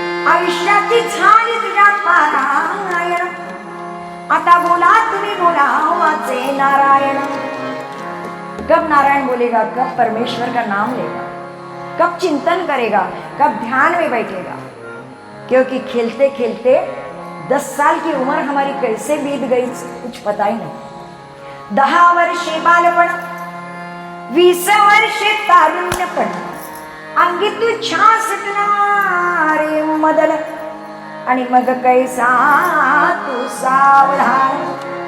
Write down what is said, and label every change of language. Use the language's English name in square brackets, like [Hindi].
[Marathi] आयुष्याची झाली तुझ्या पारायण, आता बोला तुम्ही बोला वाचे नारायण। [Hindi] कब नारायण बोलेगा, कब परमेश्वर का नाम लेगा, कब चिंतन करेगा, कब ध्यान में बैठेगा। क्योंकि खेलते खेलते 10 साल की उम्र हमारी कैसे बीत गई कुछ पता ही नहीं। [Marathi] 10 वर्षे बालपण, 20 वर्षे तारुण्यपण, अंगी तुझ्या सुटणारे मदन, आणि मग कैसा तू सावधान।